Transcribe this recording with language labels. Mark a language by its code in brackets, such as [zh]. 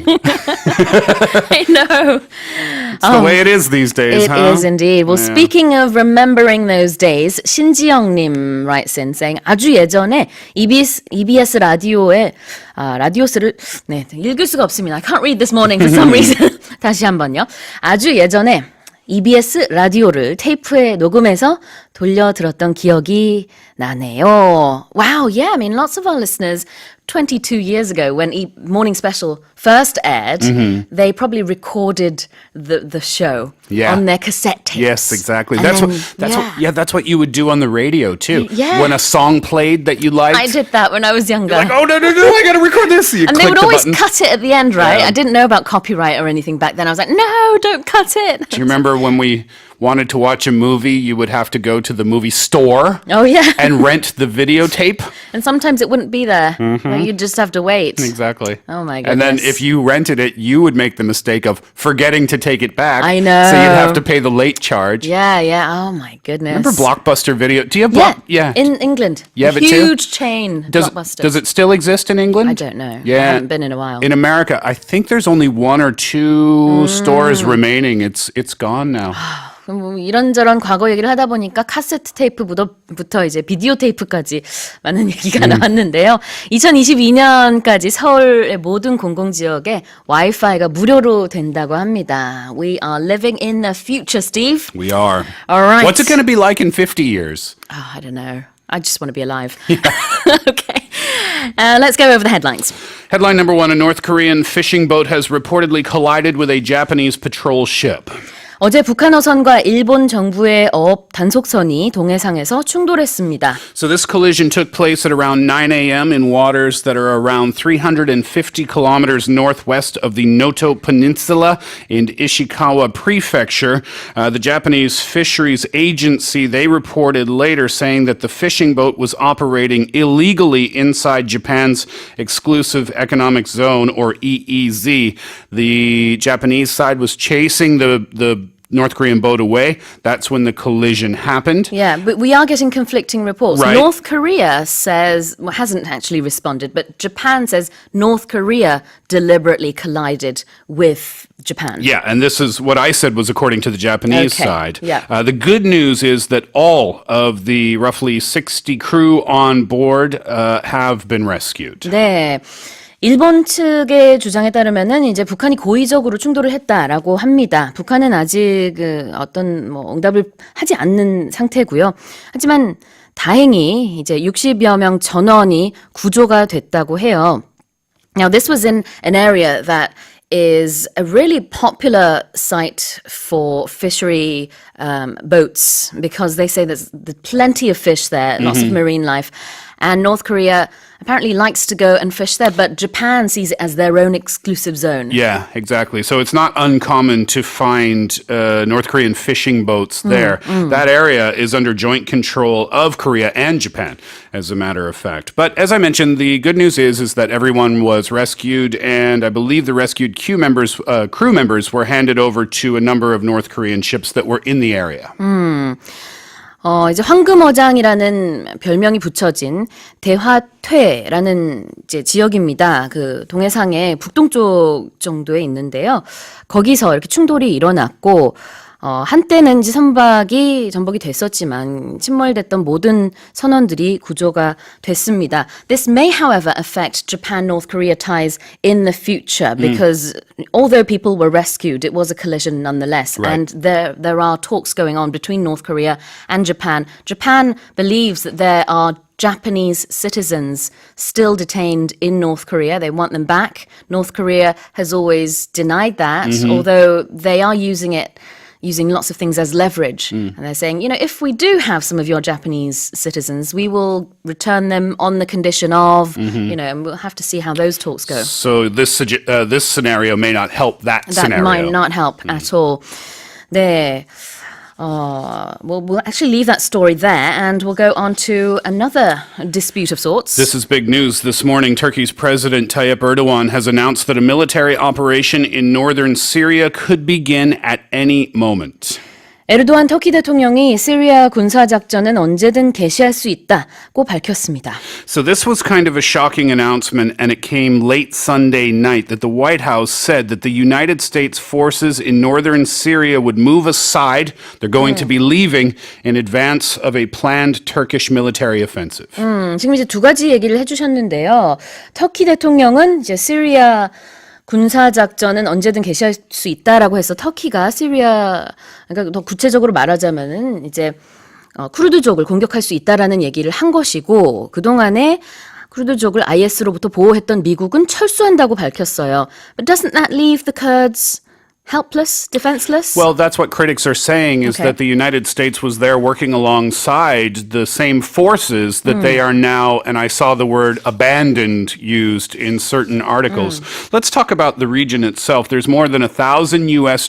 [en] I know. It's the way it is these days, It huh? is indeed. Well, speaking of remembering those days, 신지영님 writes in saying [ko] 아주 예전에 EBS 라디오에 라디오스를 읽을 수가 없습니다. [en] I can't read this morning for some reason. [ko] 다시 한번요. 아주 예전에 EBS 라디오를 테이프에 녹음해서 돌려 들었던 기억이 나네요. [en] Wow, yeah, I mean, lots of our listeners 22 years ago when Morning Special first aired, they probably recorded the show on their cassette tapes. Yes, exactly. And That's what you would do on the radio too. Yeah. When a song played that you liked. I did that when I was younger. Like, oh no, I gotta record this. You And they click would the always button. cut it at the end, right? Yeah. I didn't know about copyright or anything back then. I was like, no, don't cut it. Do you remember when we wanted to watch a movie, you would have to go to the movie store Oh, yeah. and rent the videotape? And sometimes it wouldn't be there. You'd just have to wait. Exactly. Oh, my And then goodness. if you rented it, you would make the mistake of forgetting to take it back. I know. So you'd have to pay the late charge. Yeah. Oh, my goodness. Remember Blockbuster Video? Do you have Yeah. In England. You have a it too? huge chain. Blockbuster. Does it still exist in England? I don't know. Yeah. I haven't been in a while. In America, I think there's only one or two stores remaining. It's gone now. [ko] 뭐 이런저런 과거 얘기를 하다 보니까 카세트 테이프부터 이제 비디오 테이프까지 많은 얘기가 나왔는데요. 2022년까지 서울의 모든 공공지역에 와이파이가 무료로 된다고 합니다. [en] We are living in the future, Steve. We are. All right. What's it going to be like in 50 years? Oh, I don't know. I just want to be alive. Okay. Let's go over the headlines. Headline number one, a North Korean fishing boat has reportedly collided with a Japanese patrol ship. [ko] 어제 북한 어선과 일본 정부의 어업 단속선이 동해상에서 충돌했습니다. [en] So this collision took place at around 9 a.m. in waters that are around 350 kilometers northwest of the Noto Peninsula in Ishikawa Prefecture. The Japanese Fisheries Agency, they reported later saying that the fishing boat was operating illegally inside Japan's exclusive economic zone, or EEZ. The Japanese side was chasing the North Korean boat away. That's when the collision happened. Yeah, but we are getting conflicting reports. Right. North Korea hasn't actually responded, but Japan says North Korea deliberately collided with Japan. Yeah, and this is what I said was according to the Japanese side. Yeah. The good news is that all of the roughly 60 crew on board have been rescued. [ko] 네. 일본 측의 주장에 따르면은 이제 북한이 고의적으로 충돌을 했다라고 합니다. 북한은 아직 어떤 응답을 하지 않는 상태고요. 하지만 다행히 이제 60여 명 전원이 구조가 됐다고 해요. [en] Now this was in an area that is a really popular site for fishery boats because they say there's plenty of fish there, lots of marine life. And North Korea apparently likes to go and fish there, but Japan sees it as their own exclusive zone. Yeah, exactly. So it's not uncommon to find North Korean fishing boats there. That area is under joint control of Korea and Japan, as a matter of fact. But as I mentioned, the good news is that everyone was rescued, and I believe the rescued crew members were handed over to a number of North Korean ships that were in the area. [ko] 이제 황금어장이라는 별명이 붙여진 대화퇴라는 이제 지역입니다. 그 동해상의 북동쪽 정도에 있는데요. 거기서 이렇게 충돌이 일어났고, 한때는 이제 전복이 됐었지만 침몰됐던 모든 선원들이 구조가 됐습니다. [en] This may, however, affect Japan-North Korea ties in the future because although people were rescued, it was a collision nonetheless. Right. And there are talks going on between North Korea and Japan. Japan believes that there are Japanese citizens still detained in North Korea. They want them back. North Korea has always denied that, although they are using lots of things as leverage. And they're saying, if we do have some of your Japanese citizens, we will return them on the condition of, and we'll have to see how those talks go. So this scenario may not help that scenario. That might not help at all. [ko] 네. [en] We'll actually leave that story there and we'll go on to another dispute of sorts. This is big news. This morning, Turkey's President Tayyip Erdogan has announced that a military operation in northern Syria could begin at any moment. [ko] 에르도안 터키 대통령이 시리아 군사작전은 언제든 개시할 수 있다고 밝혔습니다. [en] So this was kind of a shocking announcement, and it came late Sunday night that the White House said that the United States forces in northern Syria would move aside. They're going to be leaving in advance of a planned Turkish military offensive. [ko] 지금 이제 두 가지 얘기를 해주셨는데요. 터키 대통령은 이제 시리아 군사작전은 언제든 개시할 수 있다라고 해서 터키가 그러니까 더 구체적으로 말하자면은 이제 쿠르드족을 공격할 수 있다라는 얘기를 한 것이고 그동안에 쿠르드족을 IS로부터 보호했던 미국은 철수한다고 밝혔어요. [en] But doesn't that leave the Kurds helpless, defenseless? Well, that's what critics are saying is that the United States was there working alongside the same forces that they are now, and I saw the word abandoned used in certain articles. Let's talk about the region itself. There's more than 1,000 U.S.